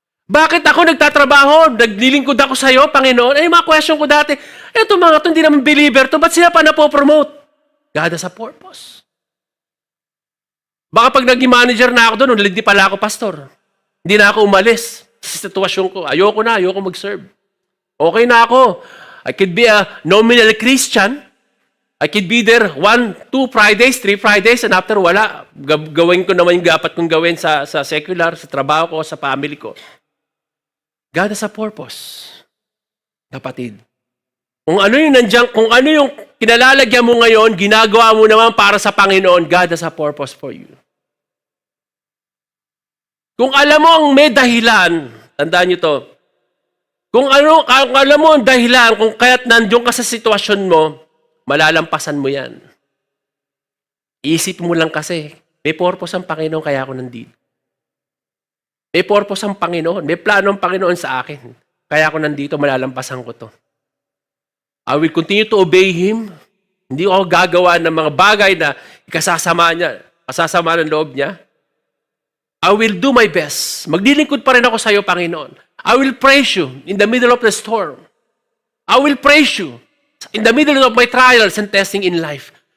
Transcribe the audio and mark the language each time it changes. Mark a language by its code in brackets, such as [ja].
[tl] Bakit ako nagtatrabaho? Naglilingkod ako sa iyo, Panginoon? Ay, mga question ko dati, eto mga to, hindi naman believer to, ba't sila pa napopromote? [en] God has a purpose. [tl] Baka pag naging manager na ako doon, hindi pala ako pastor. Hindi na ako umalis sa sitwasyon ko. Ayoko mag-serve. Okay na ako. [en] I could be a nominal Christian. I could be there 1, 2 Fridays, 3 Fridays, and after wala. [tl] Gawin ko naman yung dapat kong gawin sa secular, sa trabaho ko, sa family ko. [en] God has a purpose. [tl] Kapatid. Kung ano yung nandiyan, kung ano yung kinalalagyan mo ngayon, ginagawa mo naman para sa Panginoon, [en] God has a purpose for you. [tl] Kung alam mo ang may dahilan, tandaan nyo to, kung alam mo ang dahilan, kung kaya't nandiyon ka sa sitwasyon mo, malalampasan mo yan. Isip mo lang kasi, may purpose ang Panginoon kaya ako nandito. May purpose ang Panginoon, may plano ang Panginoon sa akin. Kaya ako nandito, malalampasan ko to. [en] I will continue to obey Him. [tl] Hindi ako gagawa ng mga bagay na ikasasama ng loob niya. [en] I will do my best. [tl] Maglilingkod pa rin ako sa iyo, Panginoon. [en] I will praise you in the middle of the storm. I will praise you in the middle of my trials and testing in life.